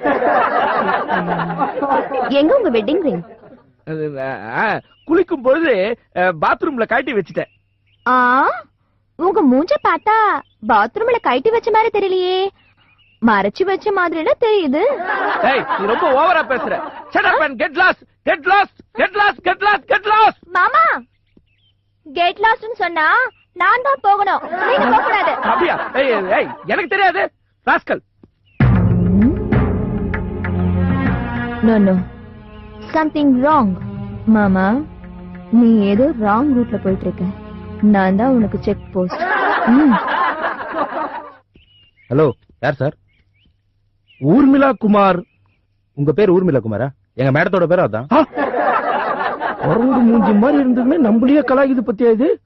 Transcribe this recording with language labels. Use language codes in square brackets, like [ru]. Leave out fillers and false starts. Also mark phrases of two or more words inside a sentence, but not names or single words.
[ta] எங்க உங்க [en] wedding ring? [ta] குளிக்கும் பொழுது பாத்ரூம்ல கட்டி வச்சுட்டேன். உங்க மூஞ்ச பார்த்தா பாத்ரூம்ல கட்டி வச்ச மாதிரி தெரியலையே. மறைச்சு வச்ச மாதிரி தெரியுது. நீ ரொம்ப ஓவரா பேசுற. [en] Shut up and get lost. Get lost. Get lost. Get lost. Get lost. [ta] மாமா, [en] get lost [ta] ன்னு சொன்னா நான் தான் போகணும். நீங்க போக கூடாது. அப்படியா? எனக்கு தெரியாது. ராஸ்கல். [en] No no. Something wrong. [ta] மாமா, நீ ஏதோ [en] wrong route [ta] போயிட்டு இருக்க. நான் தான் உனக்கு [en] check post. [ta] ஹலோ, யார் சார்? ஊர்மிளா குமார். உங்க பேர் ஊர்மிளா குமாரா? எங்க மேடத்தோட பேர் அதான். குரங்கு மூஞ்சி மாதிரி இருந்ததுமே நம்மளையே கலாயுது பத்தியா இது?